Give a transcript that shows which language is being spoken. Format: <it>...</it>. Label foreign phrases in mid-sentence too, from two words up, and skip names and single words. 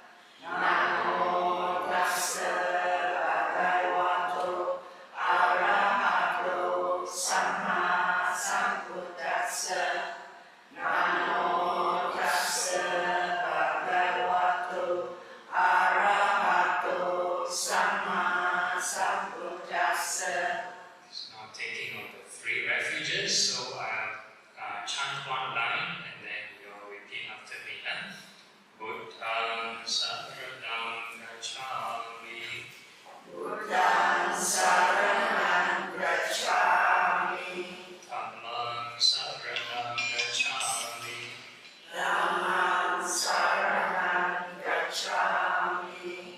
<pi>Namo tassa bhagavato arahato samma sambuddhassa. Namo tassa bhagavato arahato samma sambuddhassa.</pi> <en>So now taking on the 3 refuges, so I'll chant 1 line and then you'll repeat after me.</en> <pi>Buddham saranam gacchami. Buddham saranam gacchami. Dhammam saranam gacchami. Dhammam saranam gacchami.</pi>